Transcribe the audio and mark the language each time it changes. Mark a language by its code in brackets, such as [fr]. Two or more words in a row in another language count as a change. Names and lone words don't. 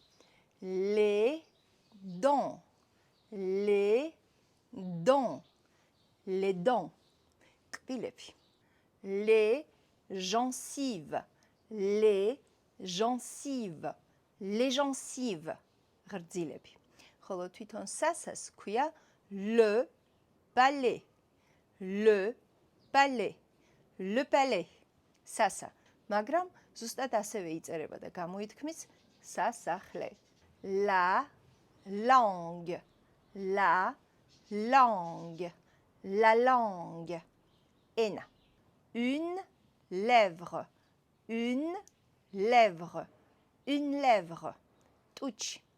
[fr] Les dents, les dents, les dents, კბილები. Les gencives, les gencives, les gencives, [ka] ღრძილები. ხოლო თვითონ სასას ქვია [fr] le palais, le palais, le palais, [ka] სასა. მაგრამ ზუსტად ასევე იწერება და გამოითქმის სასახლე. [fr] La langue, la langue, la langue, ენა. Une lèvre, une lèvre, une lèvre, ტუჩი.